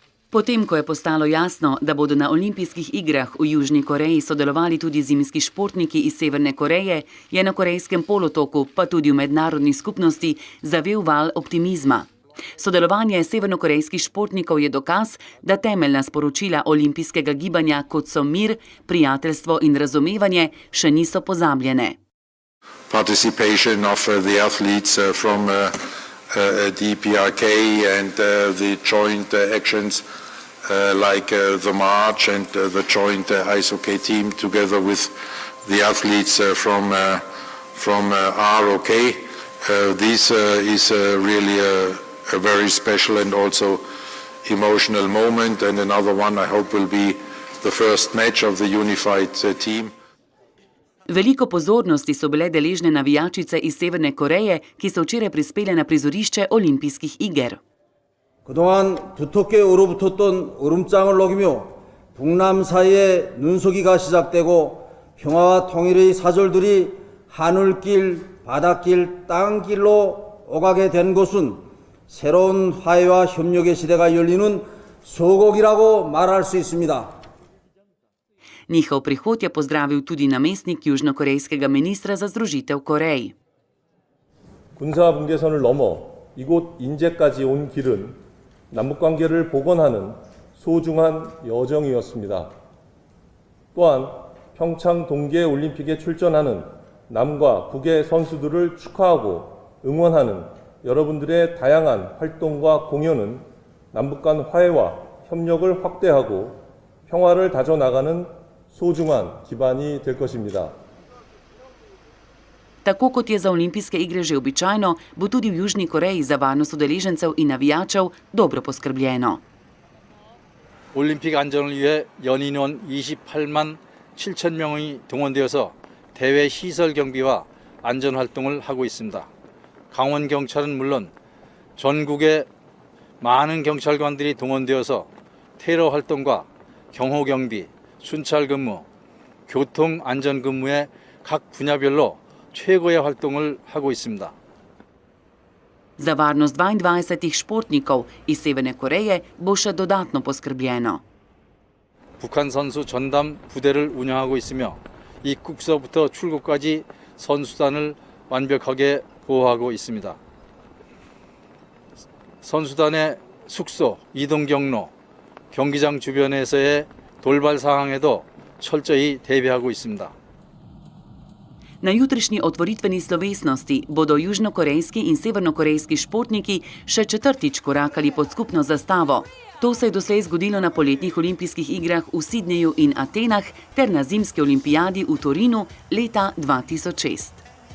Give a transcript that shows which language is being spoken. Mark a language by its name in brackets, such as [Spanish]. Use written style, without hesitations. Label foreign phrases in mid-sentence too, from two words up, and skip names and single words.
[Slovenian] Potem, ko je postalo jasno, da bodo na olimpijskih igrah v Južni Koreji sodelovali tudi zimski športniki iz Severne Koreje, je na Korejskem polotoku, pa tudi v mednarodni skupnosti, zavel val optimizma. Sodelovanje severnokorejskih športnikov je dokaz, da temeljna sporočila olimpijskega gibanja, kot so mir, prijateljstvo in razumevanje, še niso pozabljene. [English] Participation of the athletes from DPRK and the joint actions like the march and the joint ice hockey team together with the athletes from ROK. This is really a very special and also emotional moment, and another one I hope will be the first match of the unified team. [Slovenian] Veliko pozornosti so bile deležne navijačice iz Severne Koreje, ki so včeraj prispele na prizorišče olimpijskih iger. [Korean] 그동안 두텁게 얼어붙었던 얼음장을 녹이며 북남 사이의 눈속이가 시작되고 평화와 통일의 사절들이 하늘길, 바닷길, 땅길로 오가게 된 것은 새로운 화해와 협력의 시대가 열리는 소곡이라고 말할 수 있습니다. [Slovenian] Njihov prihod je pozdravil tudi namestnik južnokorejskega ministra za združitev Korej. [Korean] 군사 분계선을 넘어 이곳 인제까지 온 길은 남북관계를 복원하는 소중한 여정이었습니다. 또한 평창 동계올림픽에 출전하는 남과 북의 선수들을 축하하고 응원하는 여러분들의 다양한 활동과 공연은 남북 간 화해와 협력을 확대하고 평화를 다져나가는 소중한 기반이 될 것입니다. [Slovenian] Tako kot je za olimpijske igre že običajno, bo tudi v Južni Koreji za varnost udeležencev in navijačev dobro poskrbljeno. [Korean] 올림픽 안전을 위해 연인원 28만 7천 명이 동원되어서 대회 시설 경비와 안전 활동을 하고 있습니다. 강원 경찰은 물론 전국의 많은 경찰관들이 동원되어서 테러 활동과 경호 경비, 순찰 근무, 교통 안전 근무의 각 분야별로 최고의 활동을 하고 있습니다. [Slovenian] Za varnost 22 športnikov iz Severne Koreje bo še dodatno poskrbljeno. [Korean] 북한 선수 전담 부대를 운영하고 있으며 입국서부터 출국까지 선수단을 완벽하게 보호하고 있습니다. 선수단의 숙소, 이동 경로, 경기장 주변에서의 돌발 상황에도 철저히 대비하고 있습니다. [Slovenian] Na jutrišnji otvoritveni slovesnosti bodo južnokorejski in severnokorejski športniki še četrtič korakali pod skupno zastavo. To se je doslej zgodilo na poletnih olimpijskih igrah v Sidneju in Atenah ter na zimski olimpijadi v Torinu leta 2006.